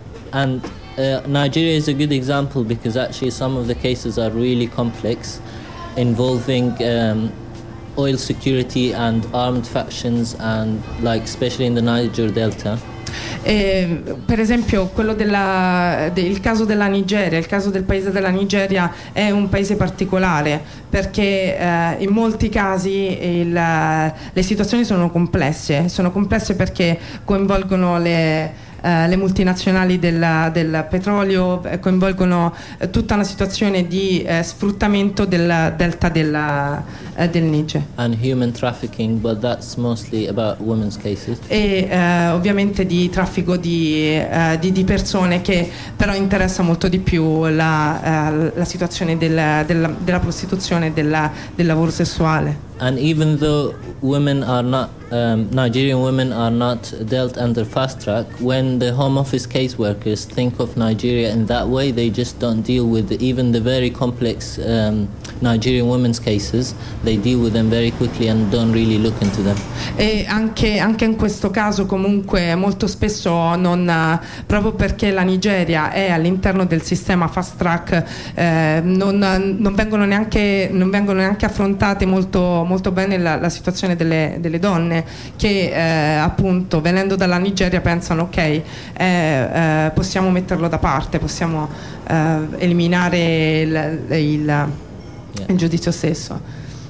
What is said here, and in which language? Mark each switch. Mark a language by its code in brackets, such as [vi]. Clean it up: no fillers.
[en] And Nigeria is a good example because actually some of the cases are really complex. involving oil security and armed factions, and like especially in the Niger Delta. [it] Per esempio quello della il caso della Nigeria, il caso del paese della Nigeria è un paese particolare perché in molti casi le situazioni sono complesse perché coinvolgono le multinazionali del petrolio, coinvolgono tutta una situazione di sfruttamento del delta del Niger. [en] And human trafficking, but that's mostly about women's cases. [it] E ovviamente di traffico di persone, che però interessa molto di più la situazione della prostituzione, del lavoro sessuale. [en] And even though women are not Nigerian women are not dealt under fast track, when the Home Office caseworkers think of Nigeria in that way, they just don't deal with even the very complex Nigerian women's cases. They deal with them very quickly and don't really look into them. [it] E anche in questo caso, comunque, molto spesso non, proprio perché la Nigeria è all'interno del sistema fast track, non vengono neanche affrontate molto molto bene la situazione delle donne che appunto, venendo dalla Nigeria, pensano ok, possiamo metterlo da parte, possiamo eliminare il giudizio stesso.